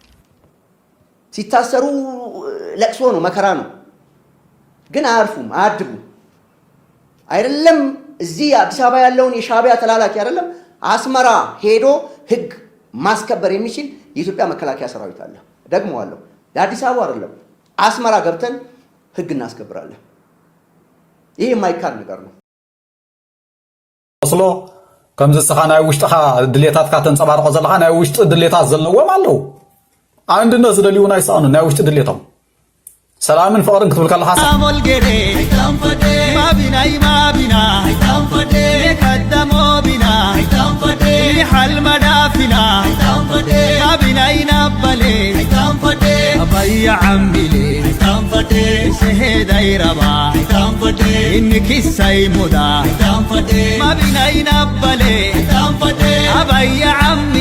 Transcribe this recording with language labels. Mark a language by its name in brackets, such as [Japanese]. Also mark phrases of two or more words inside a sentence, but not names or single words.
[Amharic] ሲታሰሩ ለቅሶ ነው መከራ ነው ግን አያርፉም አያድጉም አይደለም እዚህ አዲስ አበባ ያለውን የሻዕቢያ ተላላኪ አይደለም አስመራ ሄዶ ህግ ማስከበር የሚችል የኢትዮጵያ መከላከያ ሰራዊት አለ ደግሞዋለሁ ለአዲስ አበባ አይደለም አስመራ ገብተን ህግ እናስከብራለን ይሄ የማይካድ ነገር ነው [Tigrinya] ወስሎ ከምዚ ስኻ ናይ ውሽጥኻ ድሌታትካ ተንፀባርቆ ዘለኻ ናይ ውሽጢ ድሌታት ዘለዎም ኣለው አንድነት ዝደልዩ ናይ ሰኣኑ ናይ ውሽጢ ድሌቶም ሰላምን ፍቅርን ክትብል ከለኻ [Tigre] አሞልጌዴ አይታንፈዴ ማቢናይ ማቢና አይታንፈዴ ከደሞ ቢና አይታንፈዴ ሊሐል መዳፊና አይታንፈዴ ማቢናይ ናበሌ አይታንፈዴ አባያ ዓምቢሌ አይታንፈዴ ሰሄድ አይረባ አይታንፈዴ እንኪሳይ ሙዳ አይታንፈዴ ማቢናይ ናበሌ አይታንፈዴ አባያ ዓምቢ